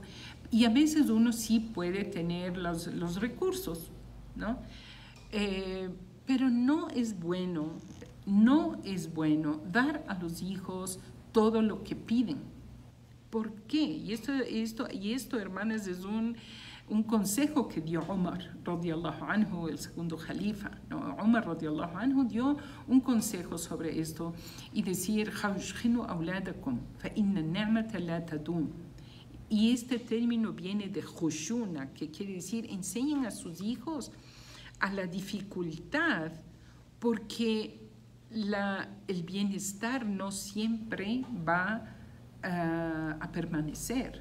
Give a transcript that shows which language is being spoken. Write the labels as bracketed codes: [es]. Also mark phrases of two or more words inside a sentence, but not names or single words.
[es] Y a veces uno sí puede tener los recursos, ¿no? Pero no es bueno dar a los hijos todo lo que piden. ¿Por qué? Y esto, hermanas, es un consejo que dio Umar, [ar] رضي الله عنه, [es] el segundo califa, ¿no? [ar] Umar, رضي الله عنه, [es] dio un consejo sobre esto y decir, [ar] "اخشوشنوا أولادكم فإن النعمة لا تدوم". [es] Y este término viene de khushuna, que quiere decir, enseñen a sus hijos a la dificultad, porque el bienestar no siempre va a permanecer.